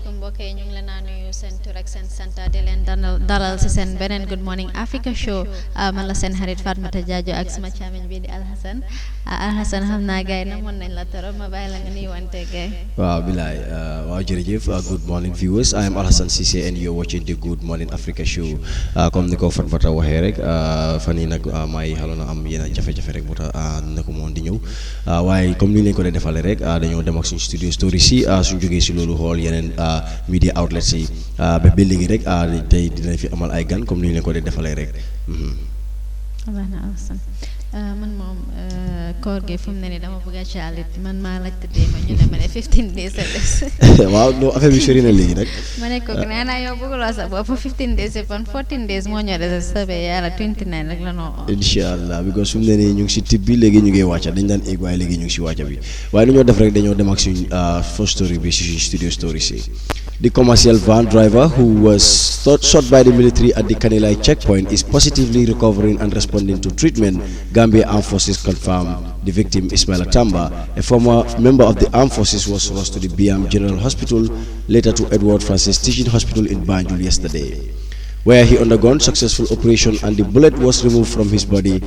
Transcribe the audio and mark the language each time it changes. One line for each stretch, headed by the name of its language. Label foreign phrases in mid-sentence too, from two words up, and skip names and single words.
Wolof: mbokk yi ñu ngi leen a nuyu seen tur ak seen sant di leen dalal si seen beneen Good Morning Africa show man la seen xarit Fatoumatta Jajo ak sama càmmiñ bi di Alhassan Alhassan xam naa gars yi namoon nañ la torop ma bàyyi la nga nuyuwante gars yi. waaw bilaay waaw jërëjëf
English: good morning viewers I am Alhassan Cissé and you're watching the Good Morning Africa show
Wolof: comme ni ko Fatoumatta waxee rek fan yi nag maa ngi xaloon am yenn jafe-jafe rek moo tax dina ko moon di ñëw waaye comme ni leen ko dee defalee rek dañoo dem ak suñu
English: studio story
Wolof: si suñu jógee si loolu xool yeneen
English: media outlets
Wolof: yi ba léegi rek tey dinañ fi amal ay gan comme ni ñu leen ko dee defalee rek. man moom koor gi fu mu ne nii dama bëgg a caalit man maa laajte dee ma ñu ne ma ne 15 days a des. waaw
French: non affaire
Wolof: bi sori na léegi nag. ma ne ko nee naa yow bëgguloo sa bopp 15 days yi kon 14 days moo ñëw des soobee yàlla 29 rek la noo. incha allah because fu mu ne nii ñu ngi si tib bi léegi ñu ngi wàcca dañ daan egg waaye léegi ñu ngi si wàcca bi waaye lu ñoo def rek dañoo dem ak suñ
English: first story
Wolof: bi si suñ
English: studio story
Wolof: si.
English: The commercial van driver who was shot by the military at the Kanilai checkpoint is positively recovering and responding to treatment, Gambia Armed Forces confirmed. The victim, Ismail Atamba, a former member of the Armed Forces, was rushed to the Biam General Hospital, later to Edward Francis Teaching Hospital in Banjul yesterday, where he undergone successful operation and the bullet was removed from his body.